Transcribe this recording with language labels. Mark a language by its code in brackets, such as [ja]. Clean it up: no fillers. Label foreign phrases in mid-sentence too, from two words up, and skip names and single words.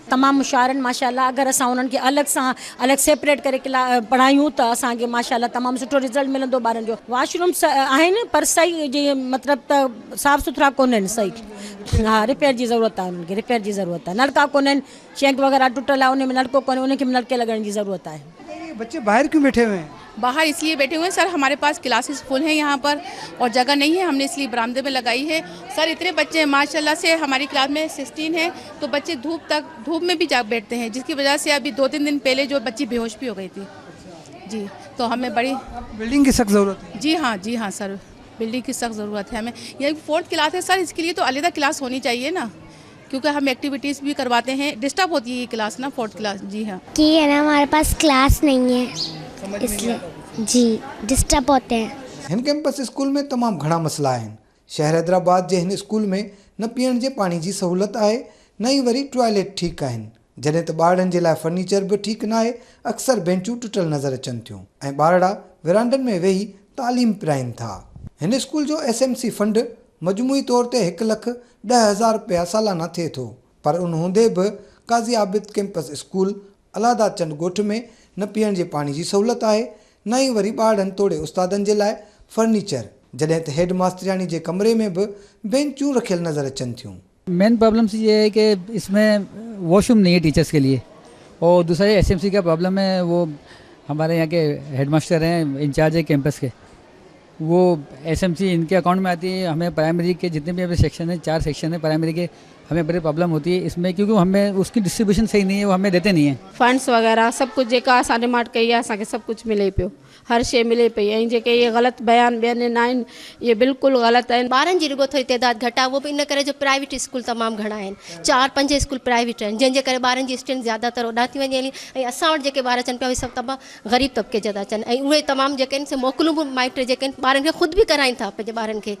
[sd] तमामु होशियार आहिनि माशाल्लाह। अगरि असां उन्हनि खे अलॻि सां अलॻि सेपरेट करे पढ़ायूं त असांखे माशाल्लाह तमामु सुठो रिज़ल्ट मिलंदो ॿारनि जो। वॉशरूम्स आहिनि पर सही जीअं मतिलबु त साफ़ु सुथरा कोन आहिनि सही। हाँ, रिपेयर जी ज़रूरत आहे, उन्हनि खे रिपेयर जी ज़रूरत आहे। नलका कोन आहिनि, शैंक वग़ैरह टुटल आहे, उन में नलको कोन्हे, उनखे भी नलके लॻाइण जी ज़रूरत आहे। [ur] یہ بچے باہر کیوں بیٹھے ہوئے ہیں? باہر اس لیے بیٹھے ہوئے ہیں سر، ہمارے پاس [en] classes full [ur] ہیں یہاں پر اور جگہ نہیں ہے، ہم نے اس لیے برآمدے میں لگائی ہے. سر اتنے بچے ہیں ماشاءاللہ سے، ہماری کلاس میں 16 ہے تو بچے دھوپ میں بھی جا بیٹھتے ہیں، جس کی وجہ سے ابھی 2-3 دن پہلے جو بچی بے ہوش بھی ہو گئی تھی جی. تو ہمیں بڑی بلڈنگ کی سخت ضرورت ہے. جی ہاں سر، بلڈنگ کی سخت ضرورت ہے ہمیں۔ یہ 4th کلاس ہے سر، اس کے لیے تو الگ کلاس ہونی چاہیے نا، کیونکہ ہم ایکٹیویٹیز بھی کرواتے ہیں. ڈسٹرب ہوتی ہے یہ کلاس نا، 4th کلاس. جی ہاں, کہ ہے نا ہمارے پاس کلاس نہیں ہے اس لیے جی ڈسٹرب ہوتے ہیں. [sd] हिन कैंपस स्कूल में तमामु घणा मसला आहिनि। शहर हैदराबाद जे हिन स्कूल में न पीअण जे पाणी जी सहूलियत आहे, न ई वरी टॉयलेट ठीकु आहिनि, जॾहिं त ॿारनि जे लाइ फर्नीचर बि ठीकु न आहे। अक्सर बेंचूं टुटल नज़र अचनि थियूं ऐं ॿारड़ा विरांडनि में वेही तालीम पिराइनि था। हिन स्कूल जो SMC फंड मजमूई तौर ते 1,10,000 रुपया सालाना थिए थो, पर उन हूंदे बि काज़ी आबिद कैंपस स्कूल अलादा चंद ॻोठ में न पीअण जे पाणी जी सहूलियत आहे, न ई वरी ॿारनि तोड़े उस्तादनि जे लाइ फर्नीचर, जॾहिं त हेड मास्टरियाणी जे कमरे में भी बेंचूं रखियल नज़र अचनि थियूं। [en] main problems [ur] یہ ہے کہ اس میں واش روم نہیں ہے ٹیچرز کے لیے، اور دوسرا یہ SMC کا پرابلم ہے. وہ ہمارے یہاں کے ہیڈ ماسٹر ہیں، انچارج ہے کیمپس کے، وہ SMC ان کے اکاؤنٹ میں آتی ہے. ہمیں پرائمری کے جتنے بھی ابھی سیکشن ہے، 4 سیکشن ہے پرائمری کے، ہمیں بڑی پرابلم ہوتی ہے اس میں، کیونکہ ہمیں اس کی ڈسٹریبیوشن صحیح نہیں ہے، وہ ہمیں دیتے نہیں ہے. [sd] फंड्स वग़ैरह सभु कुझु जेका असां डिमांड कई आहे असांखे सभु कुझु मिले पियो, हर शइ मिले पई। ऐं जेके इहे ग़लति बयान ॿियनि आहिनि इहे बिल्कुलु ग़लति आहिनि। ॿारनि जी रुगो थोरी तइदाद घटि आहे, उहो बि इन करे जो [en] private school [sd] तमामु घणा आहिनि, 4-5 [en] school private [sd] आहिनि, जंहिंजे करे ॿारनि जी स्ट्रेंथ ज़्यादातर ओॾा थी वञे। ऐं असां वटि जेके ॿार अचनि पिया उहे सभु तमामु ग़रीब तबिके जा था अचनि, ऐं उहे तमामु जेके आहिनि से मोकलूं बि माइट जेके आहिनि ॿारनि खे ख़ुदि बि कराइनि था पंहिंजे ॿारनि खे।